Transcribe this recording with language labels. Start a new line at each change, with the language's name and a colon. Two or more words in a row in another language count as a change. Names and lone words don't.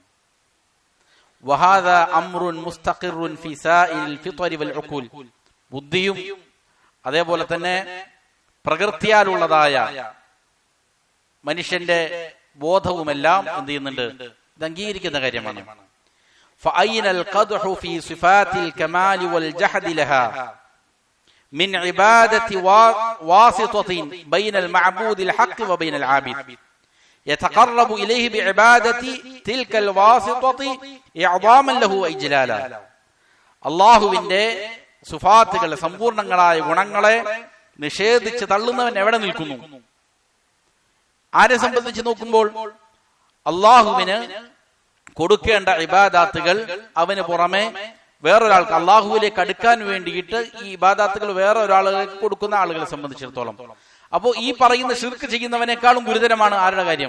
Arabic: وهذا أمر مستقر في سائر الفطر والعقول,
Malayalam: ബുദ്ധിയും അതേപോലെ തന്നെ പ്രകൃതിയാലുള്ളതായ മനുഷ്യന്റെ ബോധവുമെല്ലാം എന്ത് ചെയ്യുന്നുണ്ട്? ഇത് അംഗീകരിക്കുന്ന കാര്യമാണ്.
Arabic: فأين القدح في صفات الكمال والجحد لها من عبادة واسطة بين المعبود الحق وبين العابد يتقرب إليه بعبادة تلك الواسطة إعظاما له وإجلالا.
Malayalam: അള്ളാഹുവിന്റെ സിഫാത്തുകളെ, സമ്പൂർണങ്ങളായ ഗുണങ്ങളെ നിഷേധിച്ച് തള്ളുന്നവൻ എവിടെ നിൽക്കുന്നു? ആരെ സംബന്ധിച്ച് നോക്കുമ്പോൾ അള്ളാഹുവിന് കൊടുക്കേണ്ട ഇബാദാത്തുകൾ അവന് പുറമെ വേറൊരാൾക്ക്, അള്ളാഹുവിലേക്ക് അടുക്കാൻ വേണ്ടിയിട്ട് ഈ ഇബാദാത്തുകൾ വേറെ ഒരാളുകൾക്ക് കൊടുക്കുന്ന ആളുകളെ സംബന്ധിച്ചിടത്തോളം, അപ്പോ ഈ പറയുന്ന ശിർക്ക് ചെയ്യുന്നവനേക്കാളും ഗുരുതരമാണ് ആരുടെ കാര്യം?